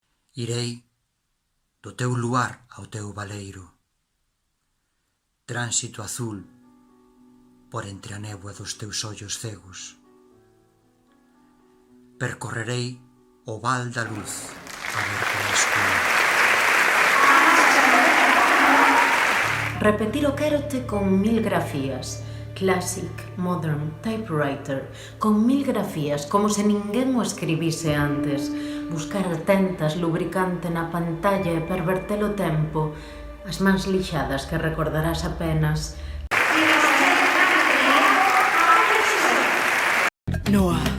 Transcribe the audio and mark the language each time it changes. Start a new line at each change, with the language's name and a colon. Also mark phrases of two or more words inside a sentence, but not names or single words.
Galician: Irei do teu luar ao teu baleiro, tránsito azul por entre a néboa dos teus ollos cegos. Percorrerei o val da luz a ver que é escuro. Repetir o quérote con 1000 grafías.
English: Classic, modern, typewriter,
Galician: con 1000 grafías, como se ninguén o escribise antes. Buscar tentas, lubricante na pantalla e perverter o tempo. As mans lixadas que recordarás apenas. Noa.